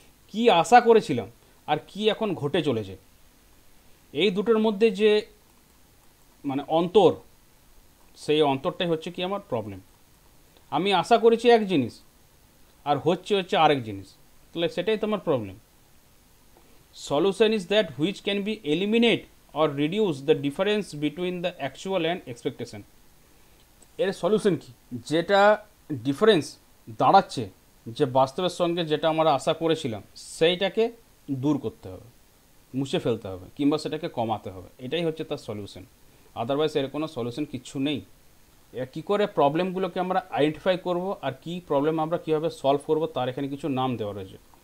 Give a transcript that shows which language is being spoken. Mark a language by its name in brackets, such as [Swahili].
[Bangla] কী আশা করেছিলাম আর কি এখন ঘটে চলেছে, এই দুটোর মধ্যে যে মানে অন্তর, সেই অন্তরটাই হচ্ছে কি আমার প্রবলেম। আমি আশা করেছি এক জিনিস আর হচ্ছে আরেক জিনিস, তাহলে সেটাই তো আমার problem. [English] Solution is that which can be eliminate or reduce the difference between the actual and expectation. [Bangla] এর সলিউশন কি? যেটা ডিফারেন্স দাঁড়াচ্ছে, যে বাস্তবের সঙ্গে যেটা আমরা আশা করেছিলাম সেইটাকে দূর করতে হবে, মুছে ফেলতে হবে কিংবা সেটাকে কমাতে হবে, এটাই হচ্ছে তার সলিউশন। আদারওয়াইজ এর কোনো সলিউশন কিচ্ছু নেই। কী করে প্রবলেমগুলোকে আমরা আইডেন্টিফাই করব আর কি প্রবলেম আমরা কীভাবে সলভ করব তার এখানে কিছু নাম দেওয়া রয়েছে।